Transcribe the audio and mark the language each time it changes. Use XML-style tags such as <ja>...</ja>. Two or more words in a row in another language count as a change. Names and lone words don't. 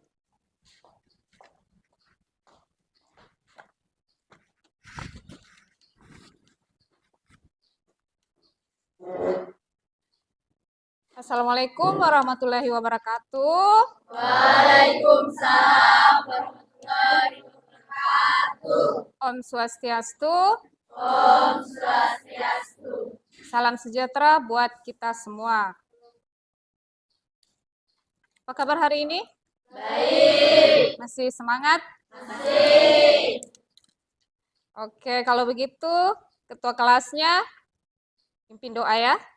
<ar>السلام عليكم ورحمة الله وبركاته. وعليكم السلام ورحمة الله وبركاته.</ar> <ban>Om Swastiastu. Om Swastiastu.</ban> <id>Salam sejahtera buat kita semua. Apa kabar hari ini? Baik. Masih semangat? Masih. Oke, kalau begitu ketua kelasnya pimpin doa ya.</id>